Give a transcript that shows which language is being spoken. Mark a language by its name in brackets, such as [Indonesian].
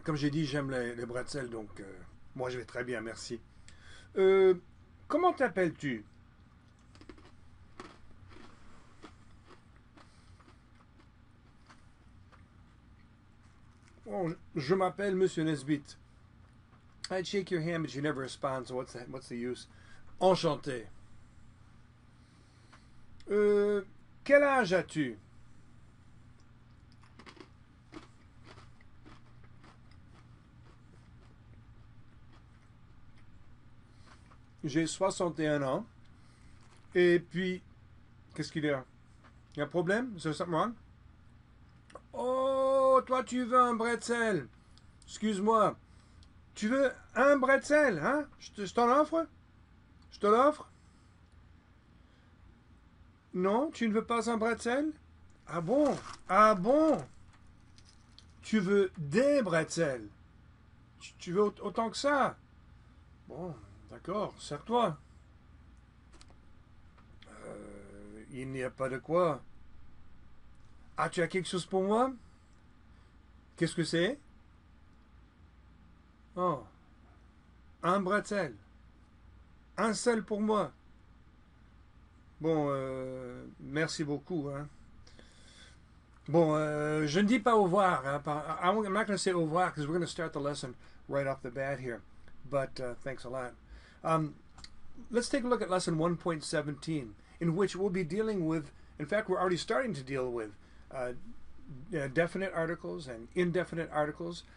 [French] Comme j'ai dit, j'aime les pretzels, donc moi je vais très bien, merci. Euh, Comment t'appelles-tu? Oh, je m'appelle Monsieur Nesbitt. [English] I'd shake your hand, but you never respond, so what's the use? [French] Enchanté. Quel âge as-tu? J'ai 61 ans. Et puis, qu'est-ce qu'il y a? Il y a un problème? [English] Is there something wrong? [French] Oh, toi tu veux un bretzel. Excuse-moi. Tu veux un bretzel, hein? Je t'en offre? Je te l'offre? Non, tu ne veux pas un bretzel? Ah bon? Ah bon? Tu veux des bretzels? Tu veux autant que ça? Bon, d'accord, sers-toi. Il n'y a pas de quoi. Ah, tu as quelque chose pour moi? Qu'est-ce que c'est? Oh, un bretzel. Un seul pour moi. Bon, merci beaucoup, hein. Bon, je ne dis pas au revoir. [English] Hein, I'm not going to say [French] au revoir [English] because we're going to start the lesson right off the bat here. But thanks a lot. Let's take a look at lesson 1.17, in which we'll be dealing with, in fact, we're already starting to deal with definite articles and indefinite articles.